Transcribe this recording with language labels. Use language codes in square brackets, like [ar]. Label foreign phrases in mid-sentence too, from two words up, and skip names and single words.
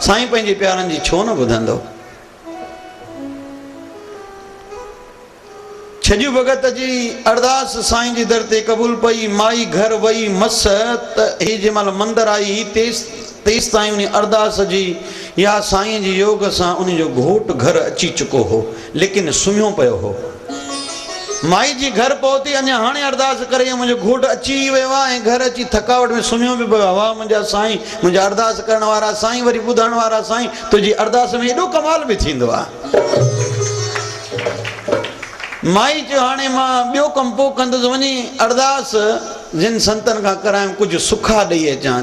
[sd] साईं पंहिंजे प्यारनि जी छो न ॿुधंदो। छॼु भगत जी अरदास साईं जी दर ते क़बूल पई। माई घर वई मस त ही जंहिं महिल मंदरु आई तेसि ताईं उन अरदास जी या साईं जी योग सां उन जो घोट घर अची चुको हो, लेकिन सुम्हियो पियो हो। माई जी घर पहुती, अञा हाणे अरदास करे मुंहिंजो घोट अची वियो आहे ऐं घर अची थकावट में सुम्हियो बि पियो आहे। वाह मुंहिंजा साईं, मुंहिंजा अरदास करण वारा साईं, वरी ॿुधण वारा साईं, तुंहिंजी अरदास में एॾो कमाल बि थींदो आहे। माई चयो हाणे मां ॿियो कमु पोइ कंदुसि, वञी अरदास जिन संतनि खां करायूं कुझु सुखा ॾेई अचां।